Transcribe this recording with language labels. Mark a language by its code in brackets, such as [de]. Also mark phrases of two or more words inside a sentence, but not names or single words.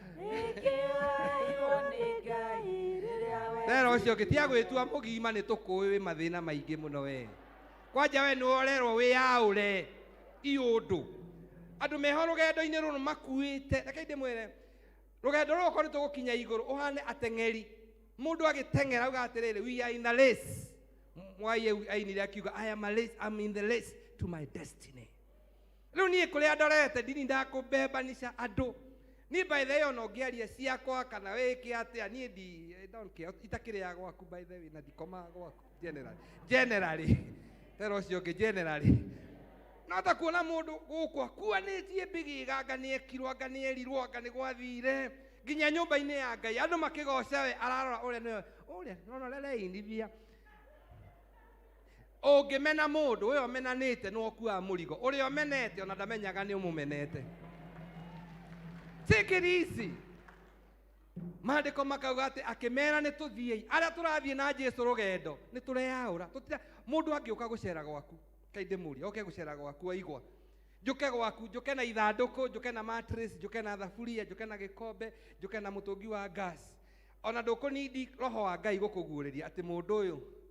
[ki] Tera ũcio ũngĩtiga gwĩtua mũgima nĩ tũkũĩ wĩ mathĩna maingĩ mũno we kwanja we nĩ worerwo wĩyaũre iũndũ andũ meho rũgendo-inĩ rũrũ makuĩte reke ndĩmwĩre rũgendo rũrũ okorwo nĩ tũgũkinya igũrũ ũhane ateng'eri mũndũ agĩteng'era auga atĩrĩrĩ [en] we are in a race [ki] mwai ainire akiuga [en] I'm in the race to my destiny. [ki] Rĩu niĩ kũrĩa ndorete ndini ndakũmbebanisha andũ ni [en] by the way [ki] ona ũngĩaria ciakwa kana wĩke atĩa niĩ [en] don't care [ki] itakĩrĩ ya gwaku [en] by the way [ki] na ndikomaga gwaku generally tera ũcio ũngĩ generally no ta kuona mũndũ gũkũ akuanĩtie mbĩgĩga anga nĩekirwo anga nĩerirwo anga nĩ gwathire nginya nyũmba-inĩ ya Ngai andũ makĩgoca we ararora ũrĩa no rereinithia ũngĩmena mũndũ ũyũ ũmenanĩte nĩ okuaga mũrigo ũrĩa ũmenete ona ndamenyaga nĩ ũmũmenete. [en] Take it easy. [ki] Maandĩko makauga atĩ akĩmera nĩ tũthiei arĩa tũrathiĩ na Jesũ rũgendo nĩ tũreyaũra mũndũ angĩũka gũcera gwaku kainde muri oke gucera gwaku aigwa njuke gwaku njuke na ithanduku njuke na mattress njuke na thaburia njuke na gikombe njuke na mutungi wa gas ona ndukunidi roho wa Ngai gukuguuriria ati mundu uyu